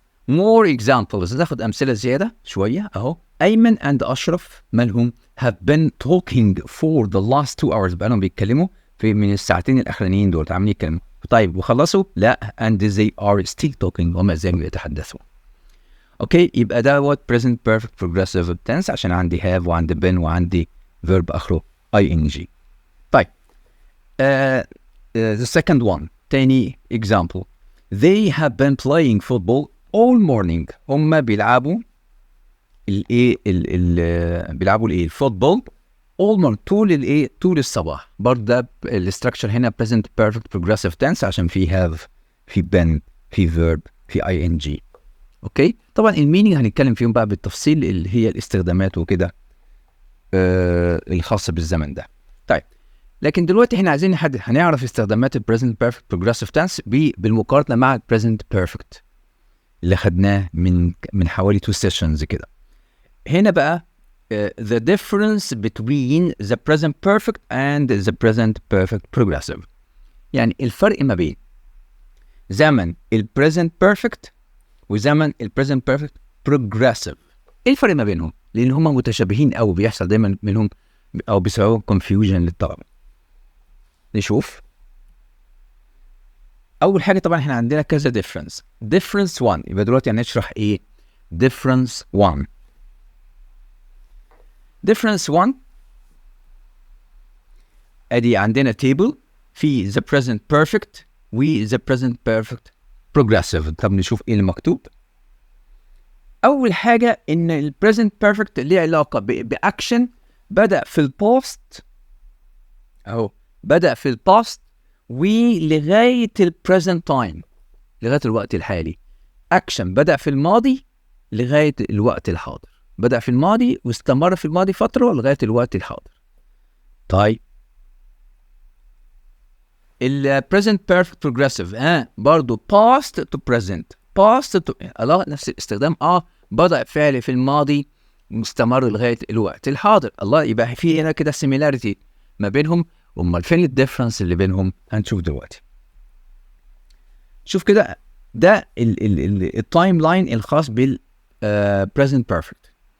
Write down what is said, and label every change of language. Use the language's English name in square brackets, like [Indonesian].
[Arabic] more examples، ناخد امثله زياده شويه اهو. ايمن and اشرف مالهم؟ [English] have been talking for the last 2 hours، [Arabic] بقالهم بيتكلموا في من الساعتين الاخرانيين دول، عاملين يتكلموا. طيب وخلصوا؟ لا، [English] and they are still talking، [Arabic] وما زالوا يتحدثوا. اوكي. يبقى دوت present perfect progressive tense عشان عندي have وعندي been وعندي verb اخره ing. [English] طيب the second one، تاني example. they have been playing football all morning. [Arabic] هم بيلعبوا الايه بيلعبوا الايه؟ الفوتبول [English] all morning، [Arabic] طول الايه؟ طول الصباح. برضه ده الاستراكشر هنا present perfect progressive tense عشان في have، في been، في verb، في ing. اوكي. طبعا المينينج هنتكلم فيهم بقى بالتفصيل، اللي هي الاستخدامات وكده الخاصه بالزمن ده. طيب لكن دلوقتي احنا عايزين نحدد، هنعرف استخدامات البريزنت بيرفكت بروجريسيف تنس بالمقارنه مع البريزنت بيرفكت اللي خدناه من حوالي 2 سيشنز كده. [English] هنا بقى the difference between the present perfect and the present perfect progressive، [Arabic] يعني الفرق ما بين زمن ال [English] present perfect وزمن ال present perfect progressive. [Arabic] ايه الفرق ما بينهم؟ لان هما متشابهين قوي، بيحصل دايما منهم او بيسببوا confusion للطلبه. نشوف اول حاجه. طبعا احنا عندنا كذا difference 1، يبقى دلوقتي هنشرح ايه difference 1. [English] difference 1 [Arabic] ادي عندنا [English] table في the present perfect و the present perfect progressive. [Arabic] طب نشوف ايه المكتوب. اول حاجه ان ال present perfect ليه علاقه باكشن بدأ في الباست اهو، بدأ في الباست ولغايه ال present time، لغايه الوقت الحالي. اكشن بدأ في الماضي لغايه الوقت الحاضر، بدأ في الماضي واستمر في الماضي فتره لغايه الوقت الحاضر. [English] طيب ال present perfect progressive برضو past to present، past to [Arabic] الله نفس الاستخدام. بدأ فعل في الماضي مستمر لغايه الوقت الحاضر. الله، يبقى في هنا كده similarity ما بينهم. امال فين الديفرنس اللي بينهم؟ هنشوف دلوقتي. شوف كده، ده التايم لاين الخاص بال present perfect.